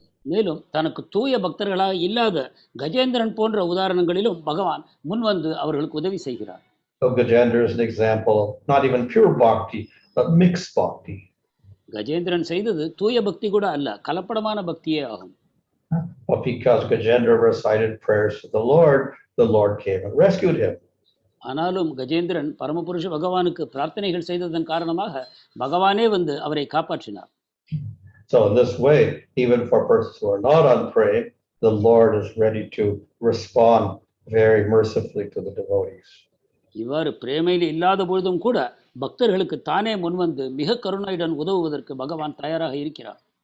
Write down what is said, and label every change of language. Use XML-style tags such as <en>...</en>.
<ta>மேலும் தனக்கு தூய பக்தர்களாக இல்லாத கஜேந்திரன் போன்ற உதாரணங்களிலும் பகவான் முன்வந்து அவர்களுக்கு உதவி செய்கிறார்.</ta> <en>So Gajendra is an example of not even pure bhakti, but mixed bhakti.</en> <ta>Gajendran செய்தது தூய பக்தி கூட அல்ல, கலப்படமான பக்தியே ஆகும்.</ta> <en>But because Gajendra recited prayers to the Lord came and rescued him.</en> <ta>ஆனாலும் கஜேந்திரன் பரமபுருஷ பகவானுக்கு பிரார்த்தனைகள் செய்ததன் காரணமாக பகவானே வந்து அவரை காப்பாற்றினார்.</ta> <en>So in this way, even for persons who are not on praying, the Lord is ready to respond very mercifully to the devotees.</en> <ta>இவ்வாறு பிரேமையில் இல்லாத பொழுதும் கூட பக்தர்களுக்கு தானே முன்வந்து மிக கருணையுடன் உதவுவதற்கு பகவான் தயாராக இருக்கிறார்.</ta>